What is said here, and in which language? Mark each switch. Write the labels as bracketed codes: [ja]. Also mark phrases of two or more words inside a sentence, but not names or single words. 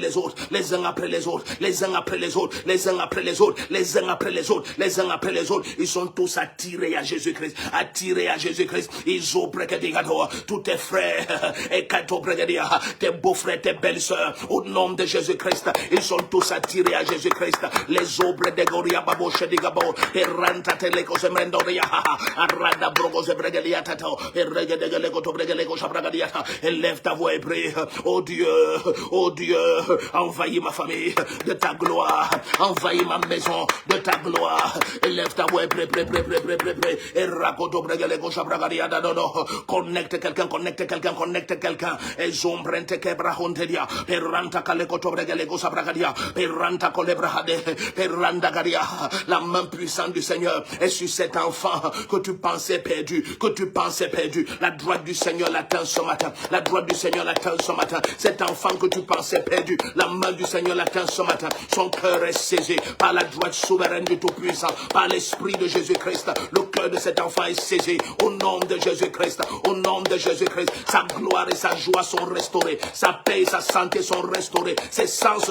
[fr] les autres, les uns après les autres, les uns après les autres, les uns après les autres, les uns après les autres, les uns après les autres, ils sont tous attirés à Jésus-Christ, attirés à Jésus-Christ, ils ont tous tes frères, et tes beaux-frères, tes belles-sœurs, au nom de Jésus-Christ, ils sont tous attirés à Jésus-Christ, les obres de Goria Babo Shedigabo, et Ranta Teleko Semrendoria, Arada Brogos Bregaliatato, et Regadegalego to Bregalego Shabragadiata, élève ta voix et prie, oh Dieu, envahis ma famille de ta gloire, envahis ma maison de ta gloire, élève ta voix et prie, et Rakoto Bregalego Shabragadiata, connecte quelqu'un, et Zombrente Kebrahontedia, et Ranta Kalekoto Bregalego Shabragadia, et Ranta Kolebrahade, et Randa Garia, la main puissante du Seigneur est sur cet enfant que tu pensais perdu, la droite du Seigneur l'atteint ce matin, la droite du Seigneur l'atteint ce matin, cet enfant que tu pensais perdu, la main du Seigneur l'atteint ce matin, son cœur est saisi par la droite souveraine du Tout-Puissant, par l'Esprit de Jésus-Christ, le cœur de cet enfant est saisi, au nom de Jésus-Christ, au nom de Jésus-Christ, sa gloire et sa joie sont restaurées, sa paix et sa santé sont restaurées, ses sens